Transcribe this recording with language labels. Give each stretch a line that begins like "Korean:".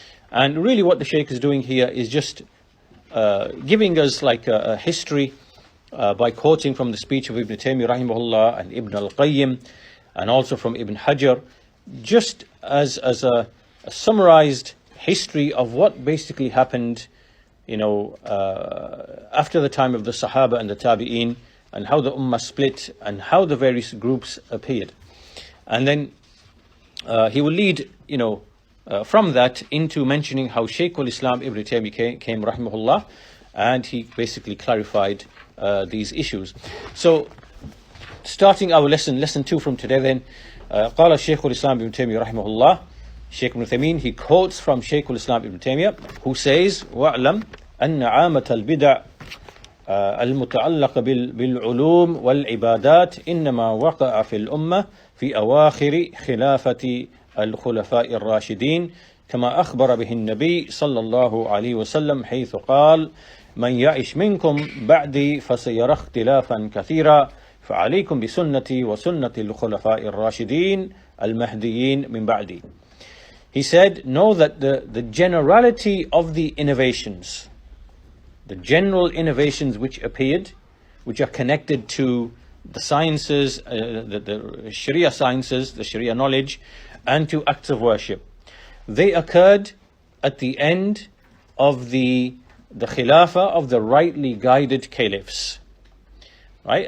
English: And really what the Shaykh is doing here is just giving us like a history by quoting from the speech of Ibn Taymiyyah rahimahullah and Ibn al-Qayyim, and also from Ibn Hajar, just as a summarized history of what basically happened, after the time of the Sahaba and the Tabi'een, and how the Ummah split and how the various groups appeared. And then he will lead, from that into mentioning how Shaykh al-Islam Ibn Taymiyyah came rahimahullah, and he basically clarified these issues. So starting our lesson 2 from today then,
Arabic: قال الشيخ الإسلام ابن تيمية رحمه الله,
English: Shaykh Ibn Taymiyyah, he quotes from Shaykh al-Islam Ibn Taymiyyah, who says,
Arabic: وَأَعْلَمْ أَنَّ عَامَةَ الْبِدَعِ المتعلق بالعلوم والعبادات إنما وقع في الأمة في أواخر خلافة الخلفاء الراشدين كما أخبر به النبي صلى الله عليه وسلم حيث قال من يعش منكم بعدي فسيرى اختلافا كثيرا فعليكم بسنتي وسنة الخلفاء الراشدين المهديين من بعدي.
English: He said, know that the generality of the innovations, the general innovations which appeared, which are connected to the sciences, the Sharia sciences, the Sharia knowledge, and to acts of worship, they occurred at the end of the Khilafah of the rightly guided caliphs. Right?